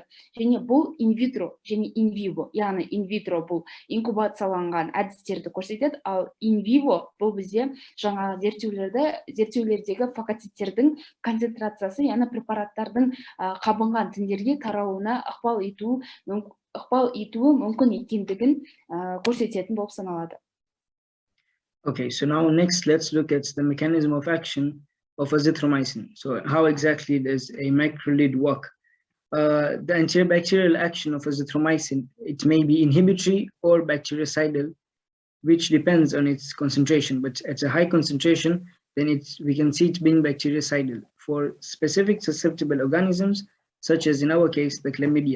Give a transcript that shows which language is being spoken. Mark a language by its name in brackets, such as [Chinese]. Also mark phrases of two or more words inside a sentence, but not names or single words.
[Kazakh] Және бұл инвитро және инвиво, яғни инвитро бұл инкубацияланған әдістерді көрсетеді, ал инвиво бұл бізде жаңағы зерттеулердегі фагоциттердің концентрациясы, яғни препараттардың қабынған тіндерге таралуына ықпал етуі мүмкін екендігін көрсететін болып саналады. [English] Okay, so now next let's look at the mechanism of action of azithromycin. So how exactly does a macrolide work? The antibacterial action of azithromycin, it may be inhibitory or bactericidal, which depends on its concentration, but at a high concentration, then we can see it being bactericidal for specific susceptible organisms, such as in our case, the chlamydia.